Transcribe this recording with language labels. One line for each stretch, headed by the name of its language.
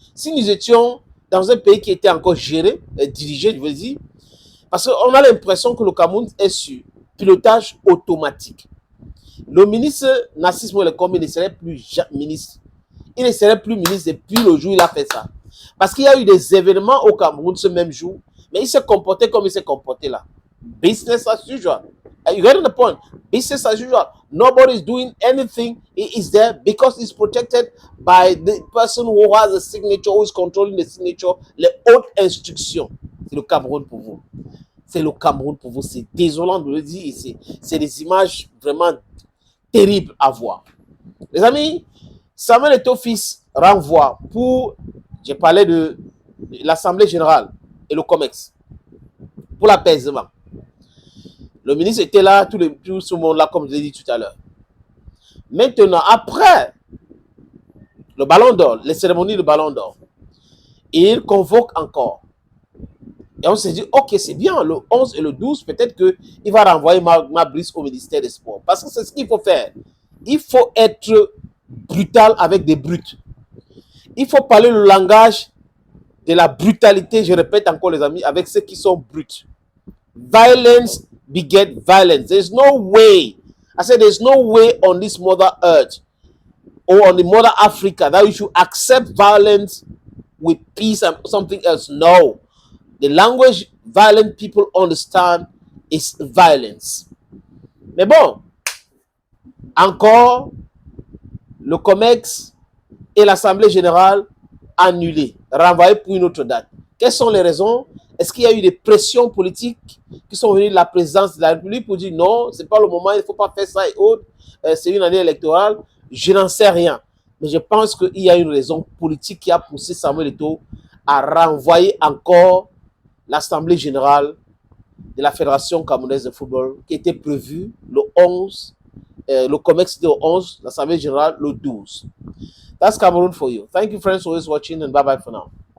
French: Si nous étions dans un pays qui était encore géré, dirigé, je veux dire, parce qu'on a l'impression que le Cameroun est sur pilotage automatique. Le ministre Narcisse Molekom, il ne serait plus ministre. Il ne serait plus ministre depuis le jour où il a fait ça. Parce qu'il y a eu des événements au Cameroun ce même jour, mais il s'est comporté comme il s'est comporté là.
English: Business as usual. You get the point? Business as usual. Nobody is doing anything. He is there because he's protected by the person who has a signature, who is controlling the signature,
French: les hautes instructions. C'est le Cameroun pour vous. C'est le Cameroun pour vous. C'est désolant de le dire. C'est des images vraiment terribles à voir. Les amis, Samuel Eto'o-Fils renvoie pour, j'ai parlé de l'Assemblée générale et le COMEX, pour l'apaisement. Le ministre était là, tout ce monde-là, comme je l'ai dit tout à l'heure. Maintenant, après le Ballon d'Or, les cérémonies de Ballon d'Or, il convoque encore. Et on s'est dit, ok, c'est bien, le 11 et le 12, peut-être qu'il va renvoyer Marc Brice au ministère des Sports. Parce que c'est ce qu'il faut faire. Il faut être brutal avec des brutes. Il faut parler le langage de la brutalité, je répète encore les amis, avec ceux qui sont bruts.
English: Violence beget violence. There's no way. I said there's no way on this mother earth or on the mother Africa that you should accept violence with peace and something else. No. The language violent people understand is violence.
French: Mais bon, encore, le COMEX et l'Assemblée générale annulés, renvoyés pour une autre date. Quelles sont les raisons? Est-ce qu'il y a eu des pressions politiques qui sont venues de la présidence de la République pour dire non, ce n'est pas le moment, il ne faut pas faire ça et autres, c'est une année électorale? Je n'en sais rien. Mais je pense qu'il y a une raison politique qui a poussé Samuel Eto'o à renvoyer encore l'Assemblée générale de la Fédération camerounaise de football qui était prévue le 11, le COMEX était le 11, l'Assemblée générale le 12.
English: That's Cameroon for you. Thank you friends for always watching and bye-bye for now.